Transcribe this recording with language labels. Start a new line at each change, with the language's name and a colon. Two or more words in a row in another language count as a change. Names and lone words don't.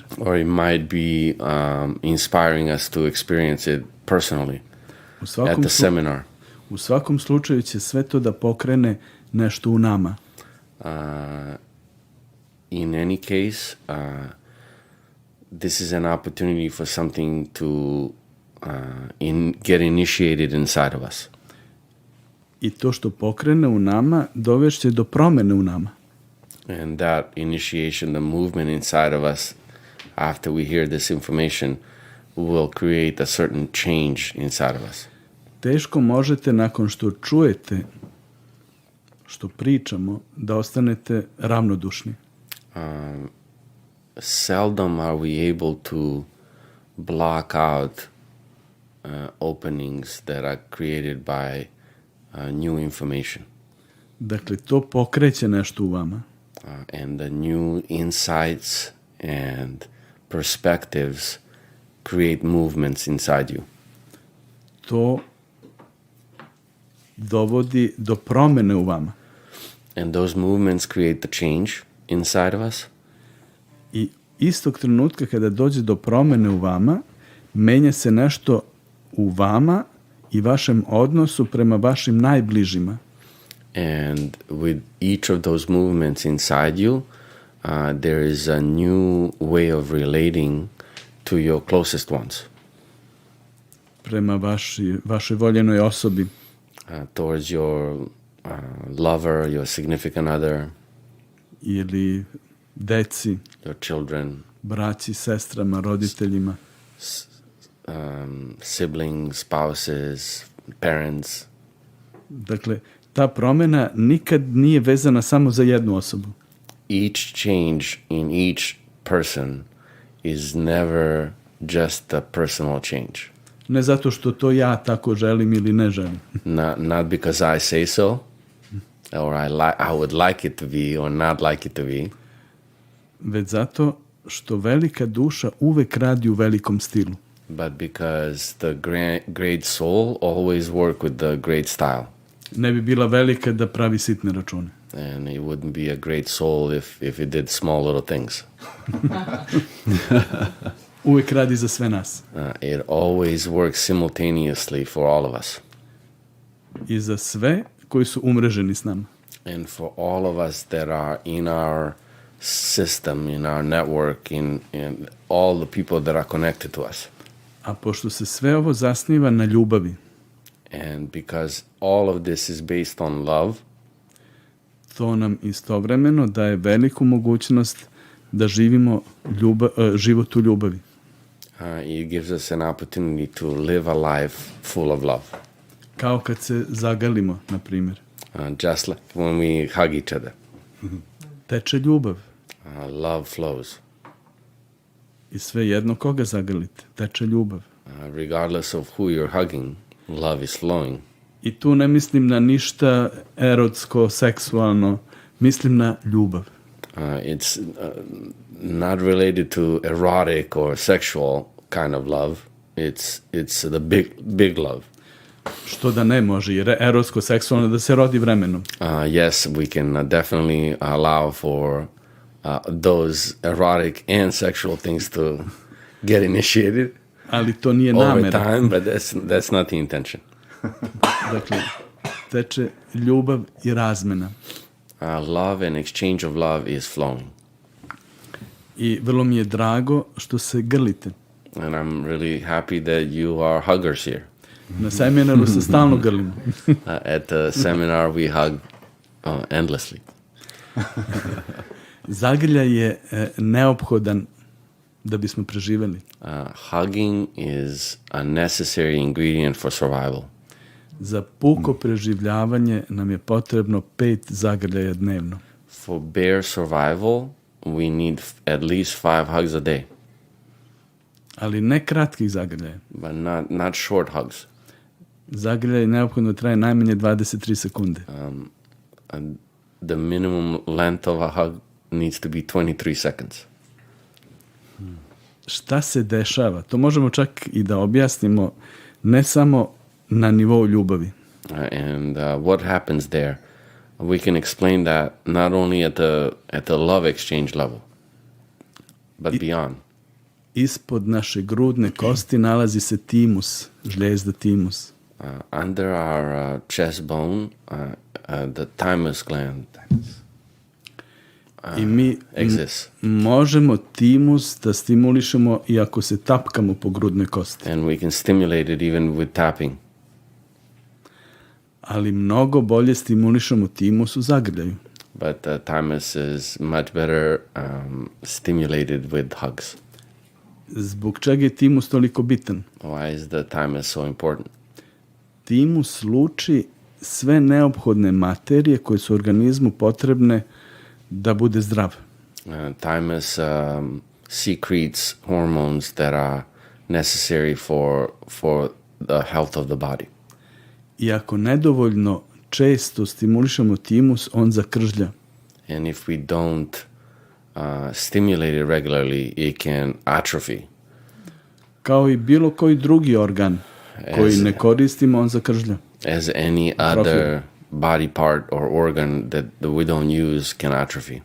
English: Or it might be inspiring us to experience it personally at the seminar.
Serbian: U svakom slučaju će sve to da pokrene nešto u nama.
English: In any case, this is an opportunity for something to get initiated inside of us.
Serbian: I to što pokrene u nama dovešće do promene u nama.
English: And that initiation, the movement inside of us, after we hear this information, will create a certain change inside of us.
Serbian: Teško možete nakon što čujete što pričamo da ostanete ravnodušni.
English: Seldom are we able to block out openings that are created by new information.
Serbian: Dakle, to pokreće nešto u vama.
English: And the new insights and perspectives create movements inside you.
Serbian: To dovodi do promene u vama.
English: And those movements create the change inside of us.
Serbian: I istog trenutka kada dođe do promene u vama, menja se nešto u vama i vašem odnosu prema vašim najbližima.
English: And with each of those movements inside you, there is a new way of relating to your closest ones.
Serbian: Prema vašoj voljenoj osobi.
English: Towards your lover, your significant other.
Serbian: Ili deci.
English: Your children.
Serbian: Braći, sestrama, roditeljima.
English: Siblings, spouses, parents.
Serbian: Dakle, ta promena nikad nije vezana samo za jednu osobu.
English: Each change in each person is never just a personal change.
Serbian: Ne zato što to ja tako želim ili ne želim.
English: Not because I say so, or I would like it to be, or not like it to be.
Serbian: Već zato što velika duša uvek radi u velikom stilu.
English: But because the great soul always work with the great style.
Serbian: Ne bi bila velika da pravi sitne račune.
English: And it wouldn't be a great soul if it did small little things.
Serbian: Uvek radi za sve nas.
English: It always works simultaneously for all of us.
Serbian: I za sve koji su umreženi s nama.
English: And for all of us that are in our system, in our network, in all the people that are connected to us.
Serbian: A pošto se sve ovo zasniva na ljubavi.
English: And because all of this is based on love,
Serbian: to nam istovremeno daje veliku mogućnost da živimo život u ljubavi.
English: It gives us an opportunity to live a life full of love.
Serbian: Kao kad se zagalimo, na primjer.
English: Just like when we hug each other.
Serbian: Teče ljubav.
English: Love flows.
Serbian: I sve jedno koga zagrlite, teče ljubav.
English: Regardless of who you're hugging, love is flowing.
Serbian: I tu ne mislim na ništa erotsko, seksualno, mislim na ljubav.
English: It's not related to erotic or sexual kind of love. It's the big love.
Serbian: Što da ne može, jer erotsko, seksualno da se rodi vremenom.
English: Yes, we can definitely allow for those erotic and sexual things to get initiated.
Serbian: Ali to nije over namera.
English: Time, but that's not the intention.
Serbian: Dakle, teče ljubav i razmena.
English: Love and exchange of love is flowing.
Serbian: I vrlo mi je drago što se grlite.
English: And I'm really happy that you are huggers here.
Serbian: Na seminaru se stalno grlimo.
English: At the seminar we hug endlessly.
Serbian: Zagrljaj je neophodan da bismo preživeli.
English: Hugging is a necessary ingredient for survival.
Serbian: Za puko preživljavanje nam je potrebno 5 zagrljaja dnevno.
English: For bare survival, we need at least 5 hugs a day.
Serbian: Ali ne kratkih zagrljaja.
English: But not short hugs.
Serbian: Zagrljaj neophodno traje najmanje 23 sekunde.
English: The minimum length of a hug needs to be 23 seconds.
Serbian: Šta se dešava? To možemo čak i da objasnimo ne samo na nivou ljubavi.
English: And what happens there? We can explain that not only at the love exchange level, but beyond.
Serbian: Ispod naše grudne kosti nalazi se timus, žljezda timus.
English: Under our chest bone, the thymus gland
Serbian: I mi
English: exists.
Serbian: Možemo timus da stimulišemo i ako se tapkamo po grudnoj kosti.
English: And we can stimulate it even with tapping.
Serbian: ali mnogo bolje stimulišemo timus u zagrljaju.
English: But the thymus is much better stimulated with hugs.
Serbian: Zbog čega je timus toliko bitan?
English: Why is the thymus so important?
Serbian: Timus luči sve neophodne materije koje su organizmu potrebne da bude zdrav.
English: Thymus secretes hormones that are necessary for the health of the body.
Serbian: I ako nedovoljno često stimulišemo timus, on zakržlja.
English: And if we don't stimulate it regularly, it can atrophy.
Serbian: Kao i bilo koji drugi organ koji ne koristimo, on zakržlja.
English: As any other body part or organ that we don't use can atrophy.